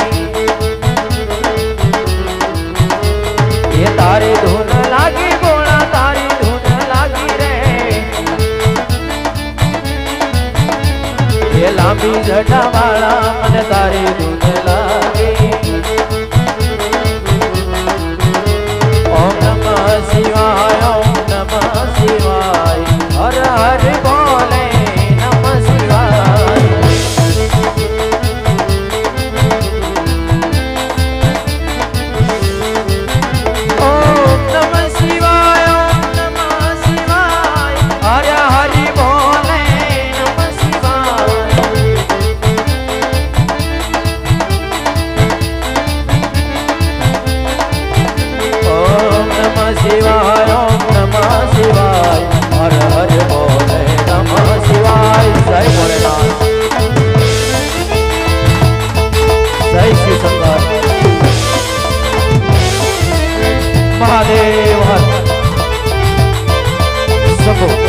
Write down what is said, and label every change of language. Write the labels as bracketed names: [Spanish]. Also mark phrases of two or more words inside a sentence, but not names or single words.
[Gujarati] યે તારી ધૂન લાગી ભોળા, તારી ધૂન લાગી રે। યે લાંબી જટા વાળા મન તારી ધૂન લાગે। [Hindi] ओम नमः शिवाय, ओम नमः शिवाय, हर हर बोले नमः शिवाय। ओम नमः शिवाय, ओम नमः शिवाय, हर हर बोले नमः शिवाय। ओम नमः शिवाय, ओम नमः शिवाय, हर हर बोले नमः शिवाय। जय भोलेनाथ, जय शिव शंकर महादेव हर शंभो।